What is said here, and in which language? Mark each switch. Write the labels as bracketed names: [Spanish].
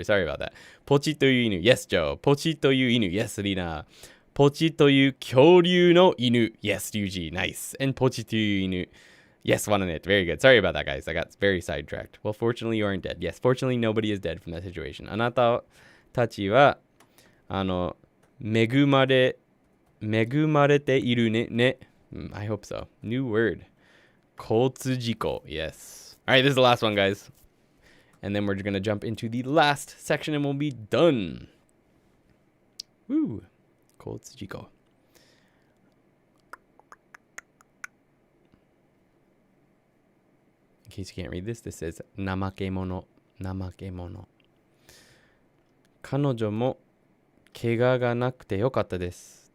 [English] Sorry about that. [Japanese] ポチという犬。 [English] Yes, Joe. ポチという犬。Yes, Lina. [Japanese] ポチという恐竜の犬。 [English] Yes, Yuji. Nice. And [Japanese] ポチという犬。 [English] Yes, one on it. Very good. Sorry about that, guys. I got very sidetracked. Well, fortunately, you aren't dead. Yes, fortunately, nobody is dead from that situation. [Japanese] あなたたちは、恵まれているね。 [English] I hope so. New word. 交通事故.Yes. All right, this is the last one, guys. And then we're going to jump into the last section and we'll be done. [Japanese] Woo. 交通事故. [English] In case you can't read this, this says 怠け者。 [Japanese] 彼女も怪我がなくてよかったです。